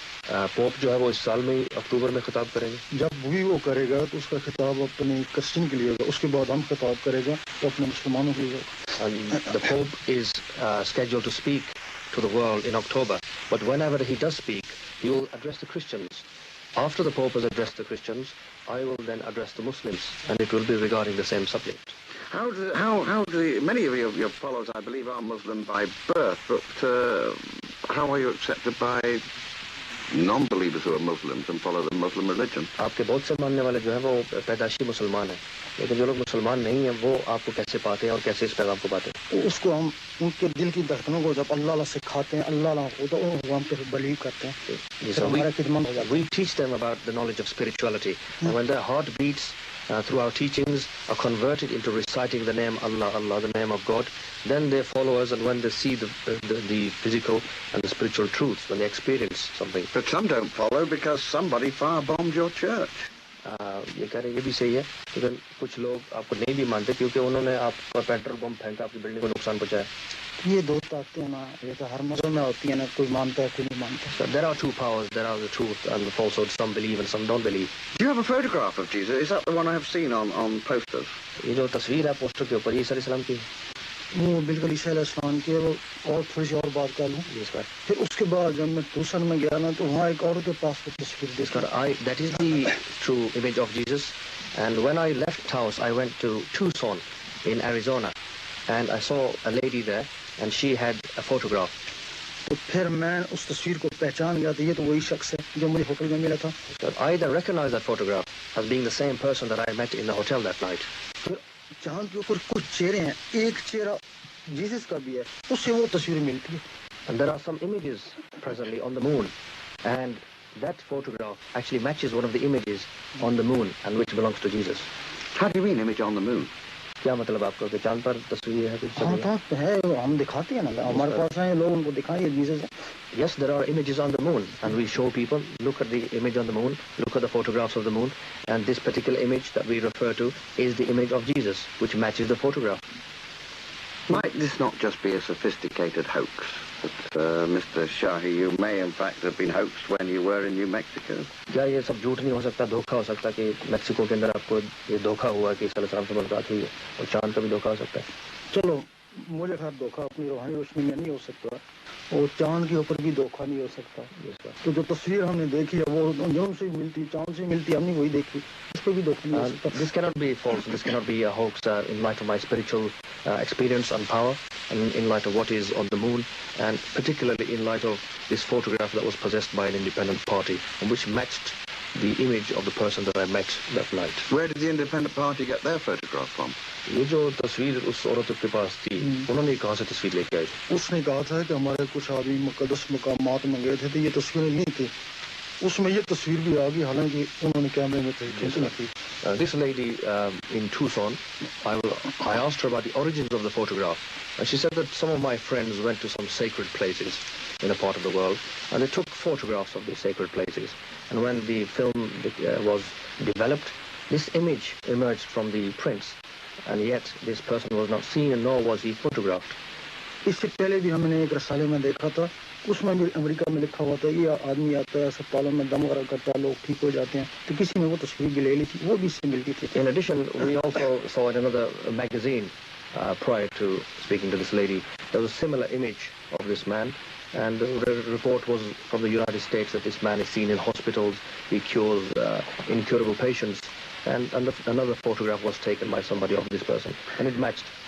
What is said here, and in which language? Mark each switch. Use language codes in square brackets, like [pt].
[hi] Pope जो है वो इस साल में अक्टूबर में खिताब करेंगे। जब भी वो करेगा तो उसका खिताब अपने क्रिश्चियन के लिए होगा, उसके बाद हम खिताब करेगा तो अपने मुसलमानों के लिए होगा। [en] And the Pope is scheduled to speak to the world in October, but whenever he does speak, he will address the Christians. After the Pope has addressed the Christians, I will then address the Muslims, and it will be regarding the same subject. Many of your followers, I believe, are Muslim by birth, but how are you accepted by non-believers who are Muslims and follow the Muslim religion? [hi] आपके बहुत से मानने वाले जो है वो पैदाशी मुसलमान हैं, लेकिन जो लोग मुसलमान नहीं हैं वो आपको कैसे पाते हैं और कैसे इस पैगाम को पाते हैं? उसको हम उनके दिल की धड़कनों को जब अल्लाह सिखाते हैं, अल्लाह खुदा हम पे बिलीव करते हैं। [en] So we teach them about the knowledge of spirituality, and when their heart beats through our teachings are converted into reciting the name Allah, Allah, the name of God, then they follow us, and when they see the physical and the spiritual truths, when they experience something. But some don't follow because somebody firebombed your church. [hi] ये कह रहे ये भी सही है, लेकिन कुछ लोग आपको नहीं भी मानते क्योंकि उन्होंने आपका पेट्रोल बम फेंका, आपकी बिल्डिंग को नुकसान पहुंचाया। ये दो ताकतें ना, ये तो हर मज़हब में होती है ना, कोई मानता है कोई नहीं मानता। [en] So there are two powers, there are the truth and the falsehood. Some believe and some don't believe. Do you have a photograph of Jesus? Is that the one I have seen on posters? [hi] ये जो तस्वीर है poster के ऊपर, ये ईसा अलैहिस्सलाम की वो बिल्कुल ईसा अलैहिस्सलाम की है। वो और थोड़ी सी और बात कर लूँ, फिर उसके बाद जब मैं ट्यूशन में गया ना तो वहाँ एक औरत के पास वो तस्वीर देखी। [en] That is the true image of Jesus. And when I left Taos, I went to Tucson in Arizona, and I saw a lady there, and she had a photograph. [hi] तो फिर मैं उस तस्वीर को पहचान गया, तो ये तो वही शख्स है जो मुझे होटल में मिला था। [en] I then recognized that photograph as being the same person that I met in the hotel that night. [hi] फिर चांद के ऊपर कुछ चेहरे हैं, एक चेहरा जीसस का भी है, उससे वो तस्वीर मिलती है। [en] And there are some images presently on the moon, and that photograph actually matches one of the images on the moon, and which belongs to Jesus. How do you mean image on the moon? [hi] क्या मतलब आपका कि चांद पर तस्वीर है कुछ? हाँ तो है, हम दिखाते हैं ना, हमारे पास आए लोग उनको दिखाएं ये जीसस है। [en] Yes, there are images on the moon, and we show people, look at the image on the moon, look at the photographs of the moon, and this particular image that we refer to is the image of Jesus, which matches the photograph. Might this not just be a sophisticated hoax? That, Mr. Shahi, you may in fact have been hoaxed when you were in New Mexico? [hi] क्या ये सब झूठ नहीं हो सकता, धोखा हो सकता कि मेक्सिको के अंदर आपको ये धोखा हुआ कि सलाम से मुलाकात हुई है, और चांद का भी धोखा हो सकता है? चलो मुझे खैर धोखा अपनी रूहानी रोशनी में नहीं हो सकता, और चांद के ऊपर भी धोखा नहीं हो सकता। तो जो तस्वीर हमने देखी है वो जन्म से मिलती, चांद से मिलती, हमने वही देखी, उस पर भी धोखा नहीं हो सकता। [en] This cannot be false, this cannot be a hoax in light of my spiritual experience and power, and in light of what is on the moon, and particularly in light of this photograph that was possessed by an independent party, and which matched the image of the person that I met that night. Where did the independent party get their photograph from? [hi] ये जो तस्वीर उस औरत के पास थी, उन्होंने कहाँ से तस्वीर लेके आई? उसने कहा था कि हमारे कुछ आदमी मुकद्दस मकामात में गए थे, तो ये तस्वीरें नहीं थी, उसमें ये तस्वीर भी आ गई, हालांकि उन्होंने कैमरे में थी। [en] This lady in Tucson, I asked her about the origins of the photograph, and she said that some of my friends went to some sacred places in a part of the world, and they took photographs of these sacred places. And when the film was developed, this image emerged from the prints, and yet this person was not seen, and nor was he photographed. [hi] इससे पहले भी हमने एक रसाले में देखा था, उसमें भी अमेरिका में लिखा हुआ था ये आदमी आता है अस्पतालों में दम वगैरह करता है, लोग ठीक हो जाते हैं, तो किसी ने वो तस्वीर भी ले ली थी, वो भी इससे मिलती थी। [en] In addition, we also saw in another magazine prior to speaking to this lady, there was a similar image of this man, and the report was from the United States that this man is seen in hospitals, he cures incurable patients, and another photograph was taken by somebody of this person, and it matched.